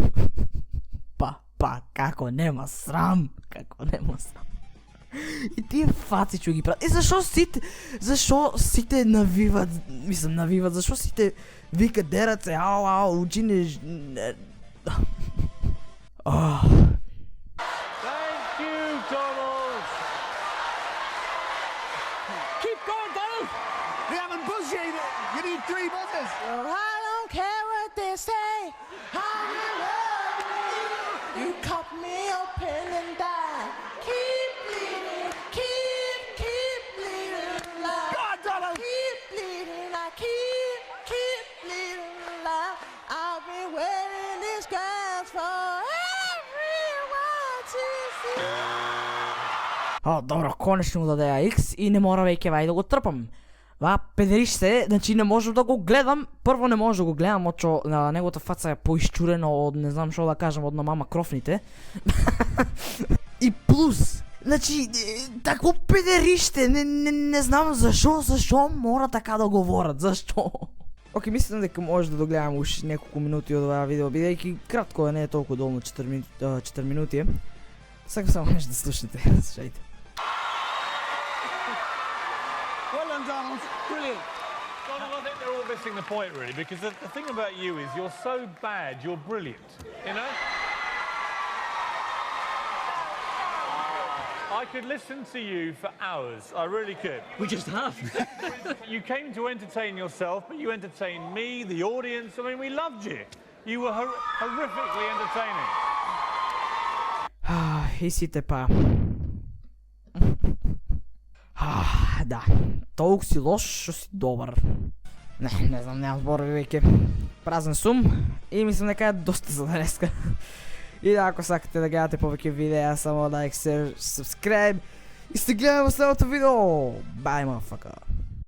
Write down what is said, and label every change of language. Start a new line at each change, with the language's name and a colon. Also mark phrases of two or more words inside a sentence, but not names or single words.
Macedonian: како нема срам. И тие фаци што ги прават. И зашо сите навиват, зашо сите викат дерат се, ау, учине...
English: Thank you, Donald. Keep going, Donald! We haven't buzzed you. You need 3 buzzers. Well, I don't care what they say. You cut me open and die. Keep bleeding, keep bleeding alive. Go on, Donald! Keep bleeding, I keep bleeding alive. I've been wearing this glass for everyone to see.
Macedonian: Добро, конечно му даде X и не мора веќе вај да го трпам. Ва педериште, значи не можам да го гледам. Прво не можам да го гледам, очо на неговата фаца е поисчурено од не знам што да кажам од на мама крофните. И плюс, значи такво педериште, не знам зашо мора така да говорат, зашто? Океј, мислам дека може да догледам уш неколку минути од ова видео, бидејќи кратко е, не е толку долго, 4 минути. Сакам само нешто да слушнете, слушајте.
English: Well done, Donald. Brilliant. Donald, I think they're all missing the point, really, because the thing about you is you're so bad, you're brilliant, you know? I could listen to you for hours, I really could. We just have. You came to entertain yourself, but you entertained me, the audience, I mean, we loved you. You were horrifically entertaining.
Macedonian: И сите па. Да, толку си лош, што си добар. Не знам, немам зборови веќе. Празен сум и мислам дека е доста за денеска. И да, ако сакате да гледате повеќе видеа, само
English: like, share, subscribe
Macedonian: и се гледаме во следното видео.
English: Bye, motherfucker.